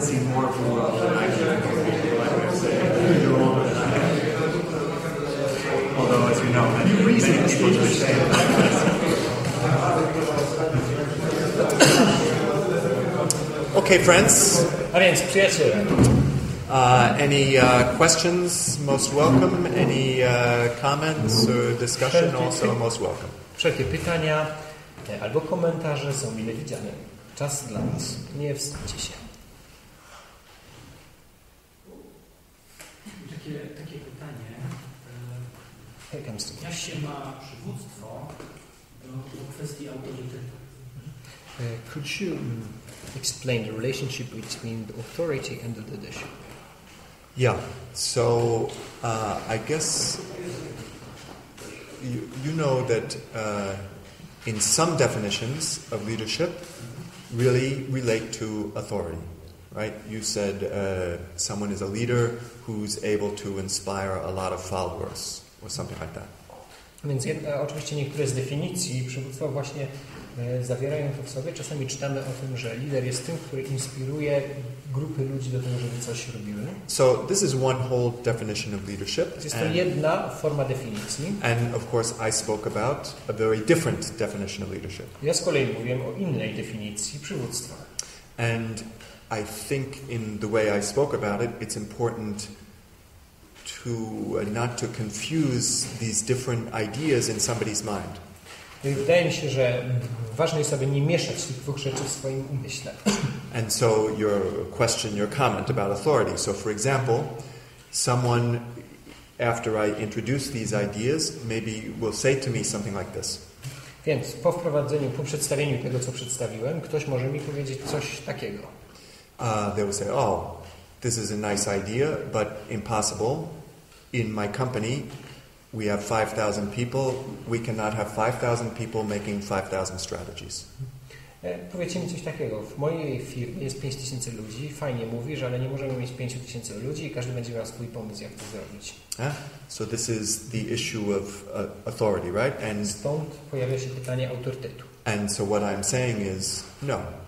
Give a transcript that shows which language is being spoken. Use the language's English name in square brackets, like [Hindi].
[English] more of a world than I can although, as you know, many people do say Okay, friends. [Polish] A więc przyjaciele. [English] Any questions? Most welcome. Any comments or discussion? Also most welcome. [Polish] Wszelkie pytania albo komentarze są mile widziane. Czas dla Was. Nie wstydźcie się. Takie pytanie. Jak Jak się ma przywództwo do kwestii autorytetu? [English] Could you explain the relationship between the authority and the leadership? Yeah. So I guess you know that in some definitions of leadership really relate to authority, right? You said someone is a leader who's able to inspire a lot of followers or something like that. [Polish] Więc oczywiście niektóre z definicji przywództwa właśnie zawierają to w sobie. Czasami czytamy o tym, że lider jest tym, który inspiruje grupy ludzi do tego, żeby coś robiły. [English] So this is one whole definition of leadership. [Polish] Jest to jedna forma definicji. [English] And of course I spoke about a very different definition of leadership. [Polish] Ja z kolei mówiłem o innej definicji przywództwa. [English] And I think in the way I spoke about it, it's important to not to confuse these different ideas in somebody's mind. [Polish] Wydaje mi się, że ważne jest, aby nie mieszać tych dwóch rzeczy w swoim umyśle. [English] And so your question, your comment about authority. So for example, someone, after I introduce these ideas, maybe will say to me something like this. [Polish] Więc po wprowadzeniu, po przedstawieniu tego, co przedstawiłem, ktoś może mi powiedzieć coś takiego. [English] They will say, oh, this is a nice idea, but impossible. In my company, we have 5,000 people. We cannot have 5,000 people making 5,000 strategies. [Polish] Powiedzcie mi coś takiego. W mojej firmie jest 5,000 ludzi. Fajnie mówisz, ale nie możemy mieć 5,000 ludzi i każdy będzie miał swój pomysł, jak to zrobić. [English] So this is the issue of authority, right? And [Polish] stąd pojawia się pytanie autorytetu. [English] And so what I'm saying is, no.